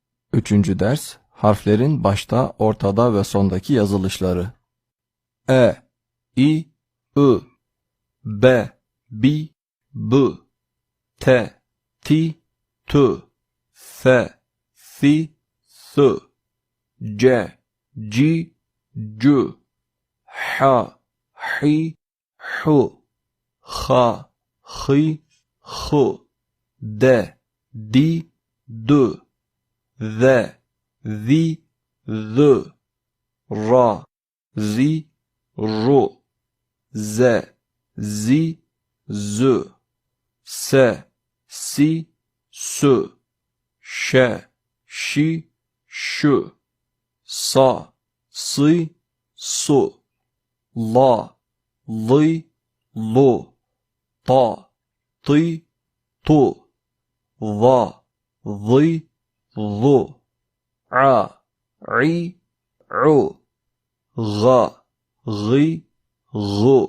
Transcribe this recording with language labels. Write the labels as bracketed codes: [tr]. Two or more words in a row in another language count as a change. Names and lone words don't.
[tr] Üçüncü ders, harflerin başta, ortada ve sondaki yazılışları. E, I, I, B, B, B, T, T, T, F, F, S, C, C, C, H, H, H, H, H, H, D, D, D, Z, Z, Z, R, Z, R, Z, Z, Z, S, Si, S, Ş, Şi, Ş, Sa, Si, Su, La, Li, Lu, Ta, Ti, Tu, Va, Vi, Vu, A, I, U, G, G, G,